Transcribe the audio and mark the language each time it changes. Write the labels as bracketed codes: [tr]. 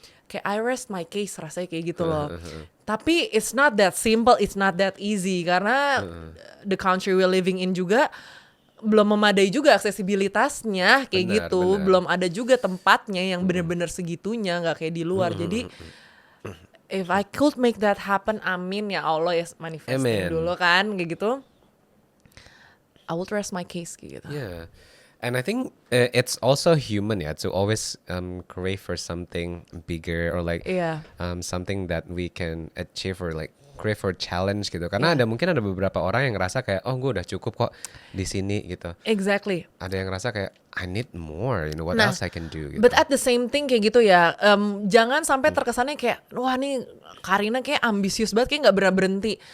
[en] Kayak I rest my case [id] rasanya kayak gitu loh. [en] Tapi it's not that simple, it's not that easy karena the country we're living in [id] juga belum memadai juga aksesibilitasnya kayak Benar, gitu. benar. Belum ada juga tempatnya yang bener-bener segitunya, nggak kayak di luar. [en] Jadi if I could make that happen, [id] amin ya Allah ya, [en] manifesting [id] Amin. dulu kan kayak gitu. [en] I will rest my case [id] kayak gitu. [en] Yeah. And I think it's also human ya to always crave for something bigger or like [id] Iya. [en] something that we can achieve or like crave for challenge gitu. [id] Karena mungkin ada beberapa orang yang ngerasa kayak oh gue udah cukup kok di sini gitu. [en] Exactly. Ada yang ngerasa kayak I need more, you know, what [id] Nah, [en] else I can do gitu. But at the same thing [id] kayak gitu ya, jangan sampai terkesannya kayak, wah nih Karina kayak ambisius banget, kayak gak pernah berhenti.